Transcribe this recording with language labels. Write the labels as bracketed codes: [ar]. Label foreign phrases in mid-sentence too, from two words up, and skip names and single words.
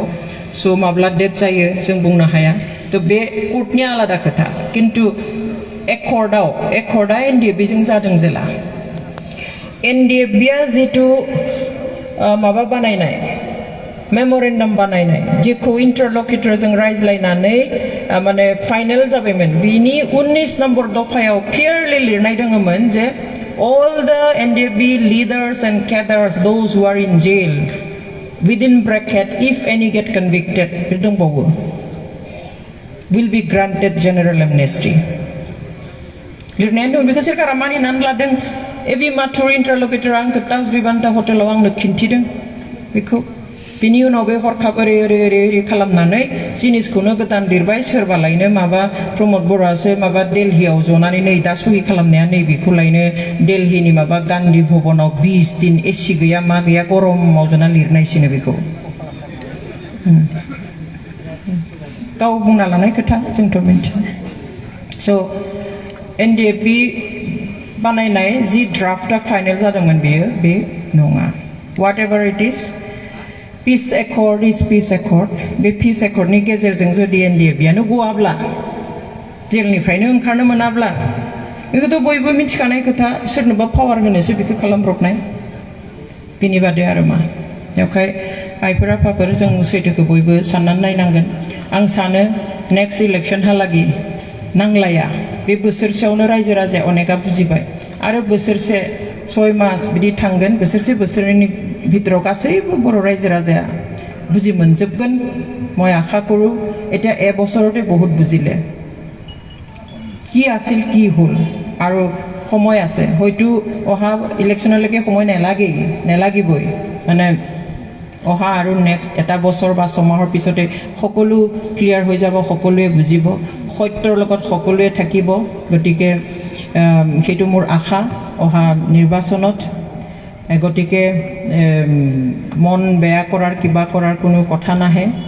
[brx] स' माब्ला डेट जायो जों बुंनो हाया थ' बे कर्टनि आलादा खोथा खिन्थु एकर्डआ एनडिएफबिजों जादों जेला एनडिएफबिया जिथु माबा बानायनाय मेम'रेन्डाम बानायनाय जेखौ इन्टारलकिटरजों रायज्लायनानै माने फाइनेल जाबायमोन बिनि 19 नम्बर दफायाव क्लियारलि लिरनाय दङमोन जे [en] all the NDFB leaders and cadres those who are in jail within bracket if any get convicted dongbawo will be granted general amnesty [brx] लिरनायानो दं बेखौ सोरखारा मानिनानै लादों एबि माथुर इन्टारलकिटर आंखौ ताज बिबान्ता हटेलाव आंनो खिन्थिदों बेखौ बिनि उनाव बे हरखाब ओरै खालामनानै जिनिसखौनो गोदान लिरबाय सोरबा लायनो माबा प्रमद बर'आसो माबा दिल्लीयाव जनानै नै दा सहि खालामनाया नै बेखौ लायनो दिल्लीनि माबा गान्धी भबनाव 20 दिन एसि गैया मा गैया गरमाव जना लिरनायसिनो बेखौ गाव बुंना लानाय खोथा जोंथ' मिन्थिया स' एनडिएफबि बानायनाय जि ड्राफ्टआ फाइनेल जादोंमोन बेयो बे नङा [en] what ever it is peace accord is peace accord [brx] बे पिस एकर्डनि गेजेरजों जुदि एनडिएफबियानो गवाब्ला जेलनिफ्रायनो ओंखारनो मोनाब्ला बेखौथ' बयबो मिथिखानाय खोथा सोरनोबा पावार होनोसो बेखौ खालामब्रबनाय बिनि बादै आरो मा बेवहाय आइफोर आफाफोर जों सैथोखौ बयबो साननानै नायनांगोन आं सानो नेक्स्ट इलेक्सनहालागै नांलाया बे बोसोरसेयावनो रायजो राजाया अनेकआ बुजिबाय आरो बोसोरसे 6 मास बिदि थांगोन बोसोरसेनि ভিতৰত গাसैबो बर' रायजो राजाया বুজি मोनजोबगोन [as] মই আশা কৰোঁ এটা এবছৰতে বহুত বুজিলে কি আছিল কি হ'ল আৰু সময় আছে হয়তো অহা ইলেকশ্যনলৈকে সময় নেলাগিবই মানে অহা আৰু নেক্সট এটা বছৰ বা ছমাহৰ পিছতে সকলো ক্লিয়াৰ হৈ যাব সকলোৱে বুজিব সত্যৰ লগত সকলোৱে থাকিব গতিকে সেইটো মোৰ আশা অহা নিৰ্বাচনত গতিকে মন বেয়া কৰাৰ কিবা কৰাৰ কোনো কথা নাহে